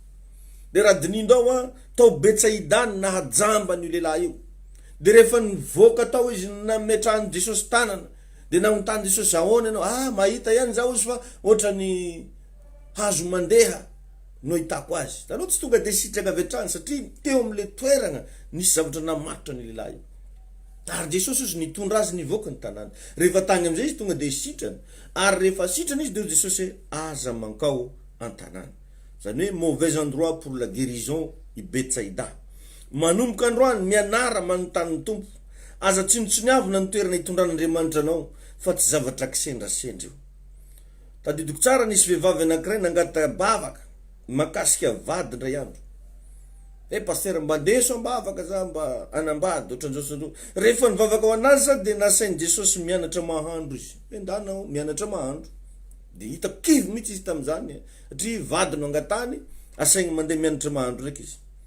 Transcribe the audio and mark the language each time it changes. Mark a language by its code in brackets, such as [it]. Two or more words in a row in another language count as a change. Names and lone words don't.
[mg] de raha dinindao tao Betsaida nahajamba n'io lehilahy io de rehefa nivoaka tao izy nametrahany Jesosy tanana de nagnotany Jesosy ahoana ianao mahita ihany zaho izy fa ohatrany hazo mandeha no hitako azy taloha tsy tonga de sitrana avy hatrany satria teo am'le toeragna nisy zavatra namatotra ny lehilahy io ary Jesosy izy nitondra azy nivoaka ny tanàna rehefa tany am'izay izy tonga de sitrana ary rehefa sitrana izy de Jesosy hoe aza mankao an-tanàna zany hoe [fr] mauvais endroit pour la guérison [mg] i Betsaida manomboka androany mianara manontany ny tompo aza tsinotsiniavina ny toerana hitondran'Andriamanitra anao fa tsy zavatra kisendrasendra io tadidiko tsara nisy vehivavy anankiray nangata bavaka makasika vady ndray andro pasteur mba ndeso ambavaka za mba anambady ohatran'izao rehefa nivavaka ho anazy za de nasainy Jesosy mianatra mahandro izy endanao mianatra mahandro de hitako kivy mihitsy izy tam'izany satria vady no angatany asaigny mandeha mianatra mahandro raiky izy